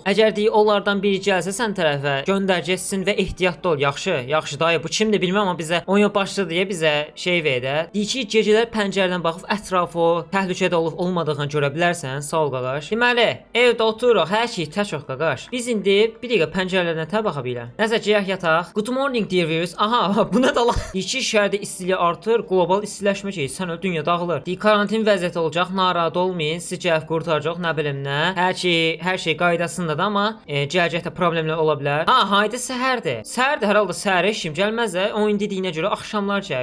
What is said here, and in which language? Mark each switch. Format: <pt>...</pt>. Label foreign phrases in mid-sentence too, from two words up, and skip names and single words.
<az>Əgər deyək onlardan biri gəlsə sən tərəfə, göndər getsin və ehtiyatlı ol. Yaxşı, yaxşı dayı. Bu kimdir bilmirəm amma bizə oyun başladı deyə bizə şey ver də. Deyək ki, gecələr pəncərədən baxıb ətrafı təhlükədə olub olmadığını görə bilərsən. Sağ ol qaqaş. Deməli, evdə oturuq, hər şey təşəkkür qaqaş. Biz indi bir dəqiqə pəncərələrdən tə baxa bilərik. Nəsə geyək yataq.</az> <en>Good morning dear viewers.</en> <az>Aha, bu nə dala? İki şəhərdə istiliyi artır, global istiləşmə şeyi, sən öl, dünya dağılır. Deyik, karantin vəziyyəti olacaq, narahat olmayın, sizi cəhv qurtaracaq, nə bilim nə. Hər şey qaydasındadır, amma gələcəkdə problemlər ola bilər. Ha, haydi səhərdir. Səhərdir, hər halda səhərə işim gəlməz də, oyun dediyinə görə axşamlar gəl.</az>